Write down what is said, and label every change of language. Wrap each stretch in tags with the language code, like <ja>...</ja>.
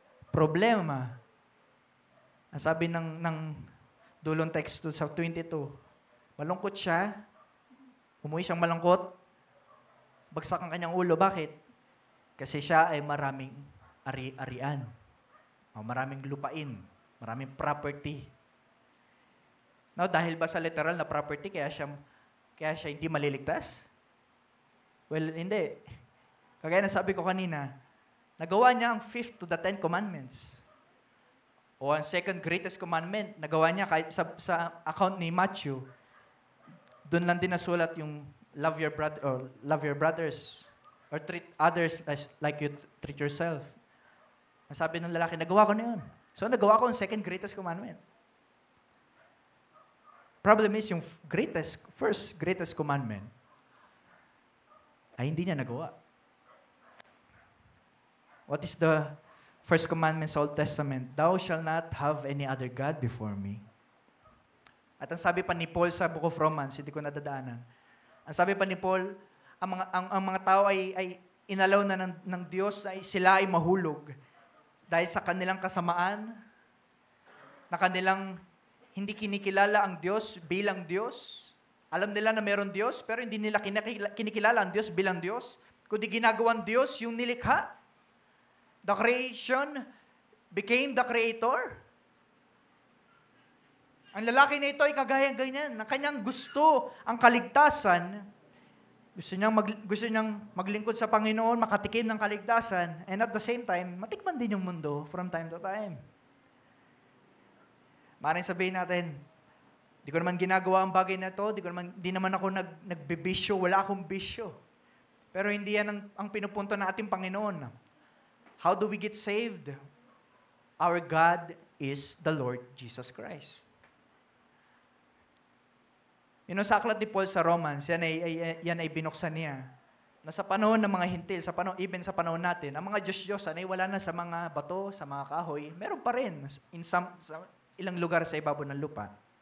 <tl>Problema, ang sabi ng dulong text sa 22, malungkot siya, umuwi siyang malungkot, bagsak ang kanyang ulo. Bakit? Kasi siya ay maraming ari-arian. O maraming lupain, maraming property. Now, dahil ba sa literal na property, kaya siya hindi maliligtas? Well, hindi. Kagaya na sabi ko kanina, nagawa niya ang 5th to the 10 commandments. O ang second greatest commandment, nagawa niya kahit sa account ni Matthew, doon lang din nasulat yung love your brother or love your brothers or treat others like you treat yourself. Ang sabi ng lalaki, nagawa ko na yun. So, nagawa ko ang second greatest commandment. Problem is, yung first greatest commandment, ay hindi niya nagawa.</tl> <en>What is the first commandment sa Old Testament? Thou shalt not have any other God before me.</en> <tl>At ang sabi pa ni Paul sa Book of Romans, hindi ko nadadaanan. Ang sabi pa ni Paul, ang mga tao ay inalaw na ng Diyos na sila ay mahulog dahil sa kanilang kasamaan, na kanilang hindi kinikilala ang Diyos bilang Diyos. Alam nila na meron Diyos, pero hindi nila kinikilala ang Diyos bilang Diyos, kundi ginagawang Diyos yung nilikha.</tl> <en>The creation became the creator.</en> <tl>Ang lalaki na ito ay kagaya-ganyan, na kanyang gusto ang kaligtasan. Gusto niyang maglingkod sa Panginoon, makatikim ng kaligtasan, and at the same time, matikman din yung mundo from time to time. Maaaring sabihin natin, di ko naman ginagawa ang bagay na to, di naman ako nagbibisyo, wala akong bisyo. Pero hindi yan ang pinupunto ng ating Panginoon.</tl> <en>How do we get saved? Our God is the Lord Jesus Christ.</en> <tl>Sa aklat ni Paul sa Romans, yan ay binuksan niya. Na sa panahon ng mga hintil, even sa panahon natin, ang mga Diyos-Diyosan ay wala na sa mga bato, sa mga kahoy. Meron pa rin sa ilang lugar sa ibabaw ng lupa.</tl>